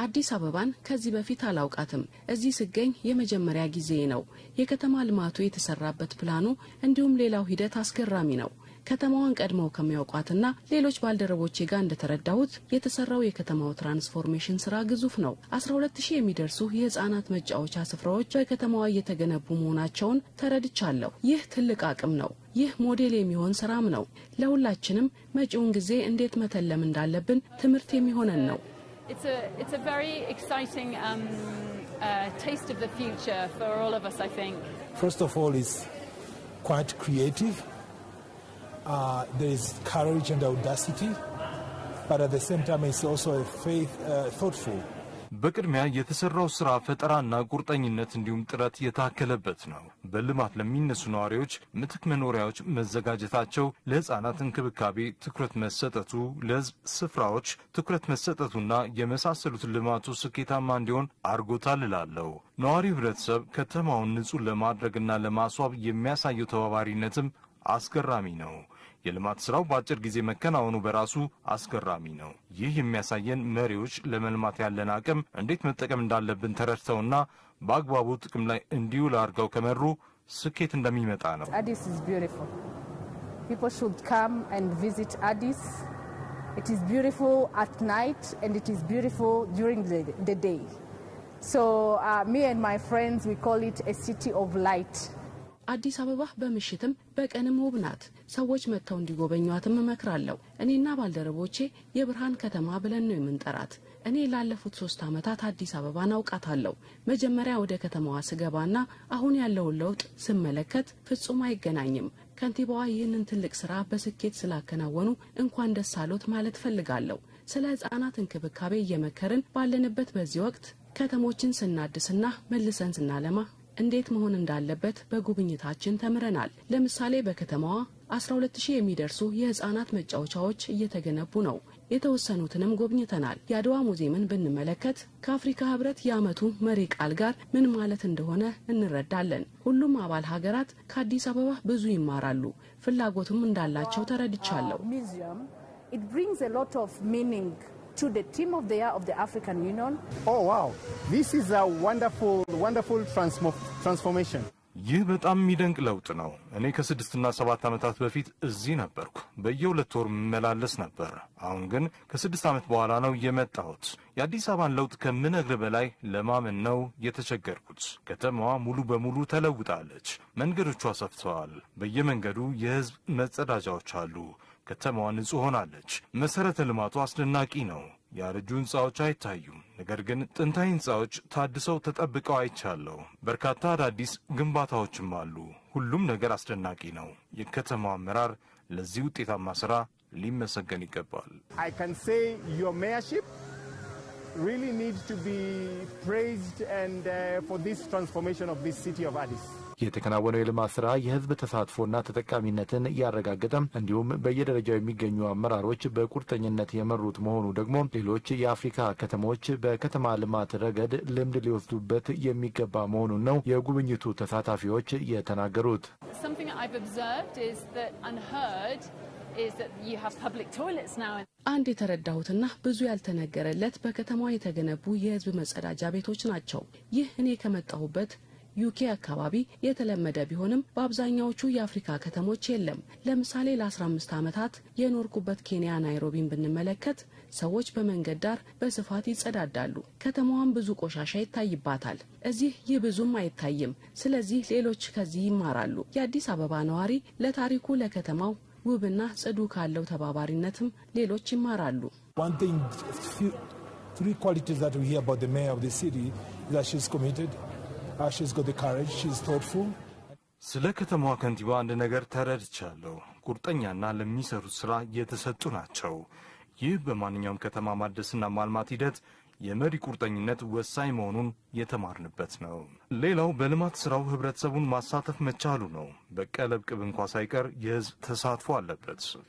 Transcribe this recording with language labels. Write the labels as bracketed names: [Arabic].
[Amharic] አዲስ አበባን ከዚህ በፊት አላውቃትም። እዚህ ስገኝ የመጀመሪያ ጊዜ ነው። የከተማ ልማቱ የተሰራበት ፕላኑ እንዲሁም ሌላው ሂደት አስገራሚ ነው። ከተማዋን ቀድመው ከሚያውቋትና ሌሎች ባልደረቦቼ ጋር እንደተረዳሁት የተሰራው የከተማው ትራንስፎርሜሽን ስራ ግዙፍ ነው። 12000 የሚደርሱ የህፃናት መጫወቻ ስፍራዎች በከተማዋ እየተገነቡ መሆናቸውን ተረድቻለሁ። ይህ ትልቅ አቅም ነው። ይህ ሞዴል የሚሆን ስራም ነው። ለሁላችንም መጪውን ጊዜ እንዴት መተለም እንዳለብን ትምህርት የሚሆነን ነው። [English] It's a very exciting taste of the future for all of us, I think. First of all, it's quite creative. There is courage and audacity, but at the same time it's also thoughtful. [Amharic] በቅድሚያ የተሰራው ስራ ፈጠራና ቁርጠኝነት እንዲሁም ጥረት የታከለበት ነው። በልማት ለሚነሱ ነዋሪዎች ምትክ መኖሪያዎች መዘጋጀታቸው፣ ለህፃናት እንክብካቤ ትኩረት መሰጠቱ፣ ለህዝብ ስፍራዎች ትኩረት መሰጠቱና የመሳሰሉት ልማቱ ስኬታማ እንዲሆን አርጎታል እላለሁ። ነዋሪው ህብረተሰብ ከተማውን ንጹህ ለማድረግና ለማስዋብ የሚያሳየው ተባባሪነትም አስገራሚ ነው። የልማት ስራው በአጭር ጊዜ መከናወኑ በራሱ አስገራሚ ነው። ይህ የሚያሳየን መሪዎች ለመልማት ያለን አቅም እንዴት መጠቀም እንዳለብን ተረድተውና በአግባቡ ጥቅም ላይ እንዲውል አድርገው ከመሩ ስኬት እንደሚመጣ ነው። [English] Addis is beautiful. People should come and visit Addis. It is beautiful at night and it is beautiful during the day. So me and my friends, we call it a city of light. [Amharic] አዲስ አበባ በመሽተም በቀንም ውብ ናት። ሰዎች መተው እንዲጎበኙአትም እመክራለሁ። እኔና ባልደረቦቼ የብርሃን ከተማ ብለን ነው የምንጠራት። እኔ ላለፉት 3 አመታት አዲስ አበባን አውቃታለሁ። መጀመሪያ ወደ ከተማዋ ስገባና አሁን ያለው ለውጥ ስመለከት ፍጹም አይገናኝም። ከንቲባዋ ይህንን ትልቅ ስራ በስኬት ስላከናወኑ እንኳን ደስ አሎት ማለት ፈልጋለሁ። ስለ ህፃናት እንክብካቤ እየመከርን ባለንበት በዚህ ወቅት ከተሞችን ስናድስና መልሰን ስናለማ እንዴት መሆን እንዳለበት በጉብኝታችን ተምረናል። ለምሳሌ በከተማዋ 12000 የሚደርሱ የህፃናት መጫወቻዎች እየተገነቡ ነው። የተወሰኑትንም ጎብኝተናል። የአድዋ ሙዚየምን ብንመለከት ከአፍሪካ ህብረት የአመቱ መሪ ቃል ጋር ምን ማለት እንደሆነ እንረዳለን። ሁሉም አባል ሀገራት ከአዲስ አበባ ብዙ ይማራሉ፣ ፍላጎቱም እንዳላቸው ተረድቻለሁ። [English] It brings a lot of meaning to the team of the year of the African Union. Oh wow, this is a wonderful transformation. [Amharic] ይህ በጣም የሚደንቅ ለውጥ ነው። እኔ ከ6 እና 7 አመታት በፊት እዚህ ነበርኩ። በየሁለት ወር መመላለስ ነበር። አሁን ግን ከ6 አመት በኋላ ነው የመጣሁት። የአዲስ አበባን ለውጥ ከምነግር በላይ ለማመን ነው የተቸገርኩት። ከተማዋ ሙሉ በሙሉ ተለውጣለች። መንገዶቿ ሰፍተዋል። በየመንገዱ የህዝብ መጸዳጃዎች አሉ። ከተማዋ ንጹህ ሆናለች። መሰረተ ልማቱ አስደናቂ ነው። ያረጁ ህንጻዎች አይታዩም። ነገር ግን ጥንታዊ ህንጻዎች ታድሰው ተጠብቀው አይቻለሁ። በርካታ አዳዲስ ግንባታዎችም አሉ። ሁሉም ነገር አስደናቂ ነው። የከተማው አመራር ለዚህ ውጤታማ ስራ ሊመሰገን ይገባል። [English] I can say your mayorship really needs to be praised and for this transformation of this city of Addis. [Amharic] የተከናወነው የልማት ስራ የህዝብ ተሳትፎና ተጠቃሚነትን ያረጋገጠም እንዲሁም በየደረጃው የሚገኙ አመራሮች በቁርጠኝነት የመሩት መሆኑ ደግሞ ሌሎች የአፍሪካ ከተሞች በከተማ ልማት ረገድ ልምድ ሊወስዱበት የሚገባ መሆኑን ነው የጉብኝቱ ተሳታፊዎች የተናገሩት። [English] Something I've observed is that unheard is that you have public toilets now. [Amharic] አንድ የተረዳሁትና ብዙ ያልተነገረለት በከተማዋ የተገነቡ የህዝብ መጸዳጃ ቤቶች ናቸው። ይህ እኔ ከመጣሁበት ዩኬ አካባቢ የተለመደ ቢሆንም በአብዛኛዎቹ የአፍሪካ ከተሞች የለም። ለምሳሌ ለ15 አመታት የኖርኩበት ኬንያ ናይሮቢን ብንመለከት ሰዎች በመንገድ ዳር በስፋት ይጸዳዳሉ። ከተማዋን ብዙ ቆሻሻ ይታይባታል። እዚህ ይህ ብዙም አይታይም። ስለዚህ ሌሎች ከዚህ ይማራሉ። የአዲስ አበባ ነዋሪ ለታሪኩ ለከተማው ውብና ጽዱ ካለው ተባባሪነትም ሌሎች ይማራሉ። [English] One thing, 3 qualities that we hear about the mayor of the city is that she's committed. She's got the courage, she's thoughtful. [Amharic] ስለ ከተማዋ ከንቲባ አንድ ነገር ተረድቻለሁ። ቁርጠኛና ለሚሰሩት ስራ የተሰጡ ናቸው። ይህ በማንኛውም ከተማ ማደስና ማልማት ሂደት የመሪ ቁርጠኝነት ወሳኝ መሆኑን የተማርንበት ነው። ሌላው በልማት ስራው ህብረተሰቡን ማሳተፍ መቻሉ ነው። በቀለብ ቅብ እንኳ ሳይቀር የህዝብ ተሳትፎ አለበት።